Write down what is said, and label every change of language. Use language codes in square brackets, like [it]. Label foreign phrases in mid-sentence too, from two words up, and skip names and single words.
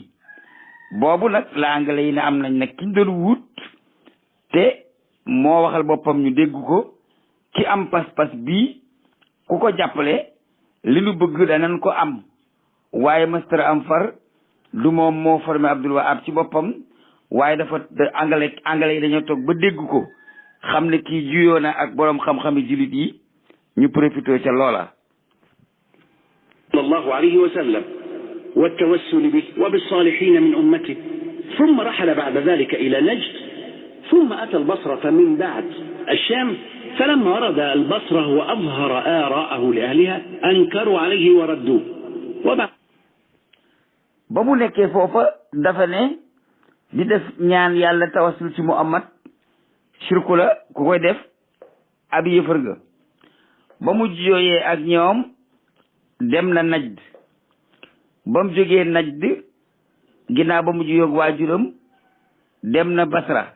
[wo] boobu nag la anglais yi ne am nañ nag kiñ doon wut te moo waxal boppam ñu dégg ko, ki am pas-pas bii ku ko jàppale li nu bëgg danañ ko am. waaye mastar am far du moom moo formé Abdul Wahab ci boppam, waaye dafa anglais yi dañoo toog ba dégg ko xam ne kii juyoo na ak boroom xam-xami jullit yi, ñu profité ca loola. [ar] صلى الله عليه وسلم والتوسل به وبالصالحين من أمته. ثم رحل بعد ذلك إلى نجد، ثم أتى البصرة من بعد الشام. فلما ورد البصرة وأظهر آراءه لأهلها أنكروا عليه وردوه. [wo] ba mu nekkee foofa dafa ne di def ñaan yàlla tawassul ci Muhammad shirku la, ku koy def ab yëfër nga. ba mu jooyee ak ñoom dem na Najd. ba mu jógee Najd ginnaaw ba mu juyoog waajuram dem na Basra.